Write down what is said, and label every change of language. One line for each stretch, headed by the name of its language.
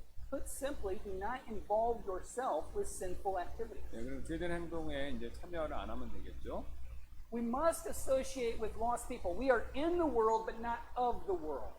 English: Put simply, do not involve yourself with sinful activities.
Korean: 네, 그럼 죄된 행동에 이제 참여를 안 하면 되겠죠.
English: We must associate with lost people. We are in the world, but not of the world.